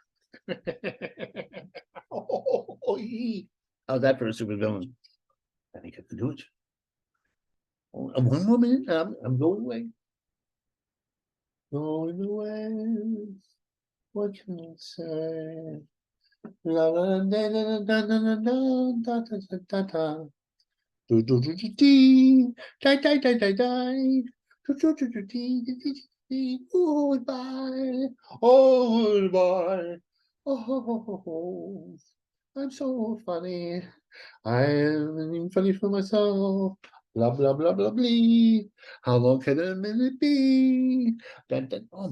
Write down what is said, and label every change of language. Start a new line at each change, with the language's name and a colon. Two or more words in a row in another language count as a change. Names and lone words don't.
English: How's that for a super villain? I think I can do it. One more minute, I'm going away. Going away. What can I say? La la da da da da da da da da da da. Do do do do dee. Die die die die die. Do do do do dee dee dee dee. Goodbye. Oh goodbye. Oh, I'm so funny. I'm funny for myself. Blah blah blah blah blah. How long can a minute be?